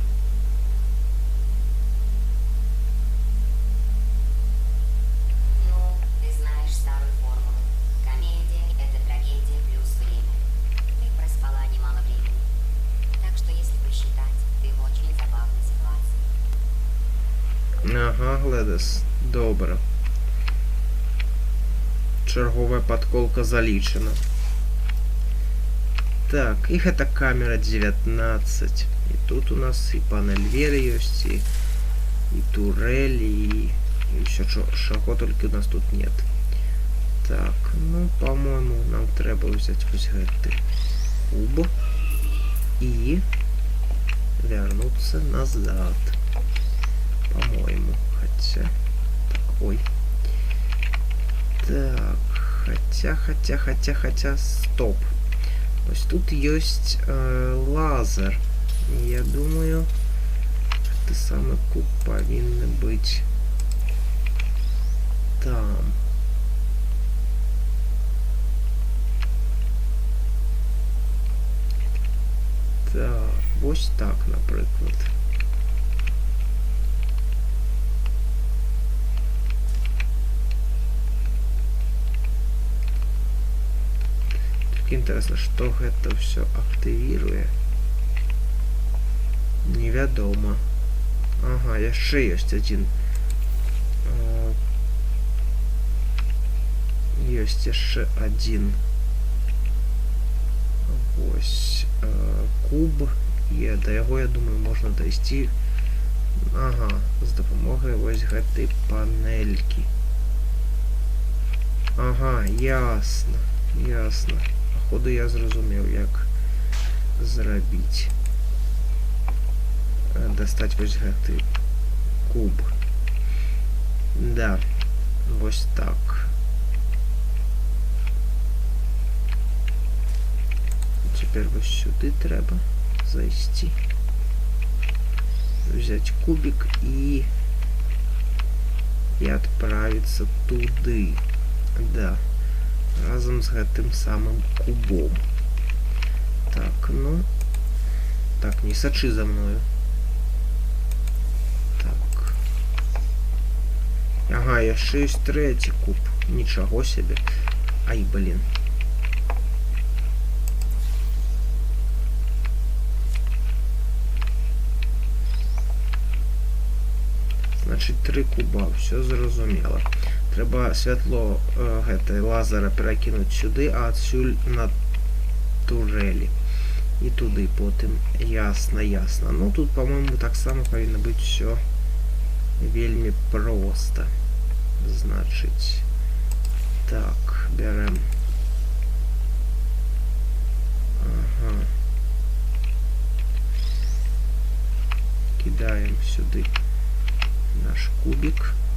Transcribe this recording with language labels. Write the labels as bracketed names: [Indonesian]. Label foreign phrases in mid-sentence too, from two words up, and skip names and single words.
[Russian] Ну, ты знаешь старую формулу. Комедия – это трагедия плюс время. Ты проспала немало времени. Так что, если посчитать, ты в очень забавной ситуации. [Ukrainian] Ага, Гледес. Добре. Черговая подколка залічена. [Belarusian] Так, і гэта камера 19. І тут у нас і панель Вери ёсць, і турель, і ўсё чаго толькі у нас тут нет. Так, ну, по-моему, нам трэба взять вось гэты куб і [Russian] вернуться назад. По-моему, хотя... Так, ой. Так, хотя, стоп. [Ukrainian] Ось тут есть лазер. [Russian] Я думаю, это самый куб повинен быть там. [Ukrainian] Так, ось так, наприклад. [Russian] Интересно, что это все активирует. [Belarusian] Невядомо. Ага, яшчэ ёсць один. Ёсць яшчэ один. Вось куб. І да яго, я думаю, можна дайсці. Ага, з дапамогай вось гэтай панелькі. [Russian] Ага, ясно. Ясно. [Ukrainian] Походу я зрозумів, як зробити. [Belarusian] Достать вось гэты куб. Да. Вось так. [Ukrainian] Теперь вось сюди треба зайти. [Russian] Взять кубик и отправиться туды. Да. [Belarusian] Разом з гэтым самым кубом. Так, ну... Так, не сачы за мною. Так. Ага, яшчэ ёсць трэці куб. Нічаго себе. [Russian] Ай, блин. Значит, 3 куба. [Belarusian] Все зразумела. Трэба святло гэтай лазера перакінуць сюды, а адсюль на турелі. І туды потым. Ясно, ясно. Ну, тут, по-моему, так само павінна быць все вельмі проста. Значыць, так, бярем. Ага. [Russian] Кидаем сюды наш кубик.